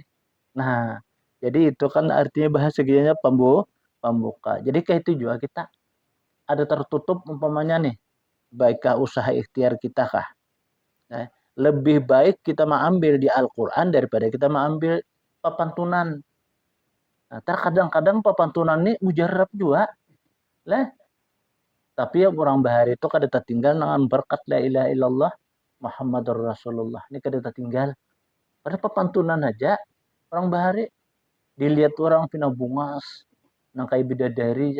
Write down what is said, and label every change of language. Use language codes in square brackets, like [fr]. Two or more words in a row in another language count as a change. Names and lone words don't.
[id] Nah, jadi itu kan artinya bahasa gini pembuka. Jadi kayak itu juga kita ada tertutup umpamanya nih. Baikkah usaha ikhtiar kita kah? Nah, lebih baik kita mengambil di Al-Quran daripada kita mengambil pepantunan. Nah, terkadang-kadang papantunan ini mujarab juga lah. Tapi yang orang bahari itu kada tertinggal dengan berkat [ar] لا إله إلا الله محمد رسول الله. [id] Ini kada tertinggal. [bjn] Pada papantunan aja orang bahari dilihat orang pina bungas nang kai bidadari ya.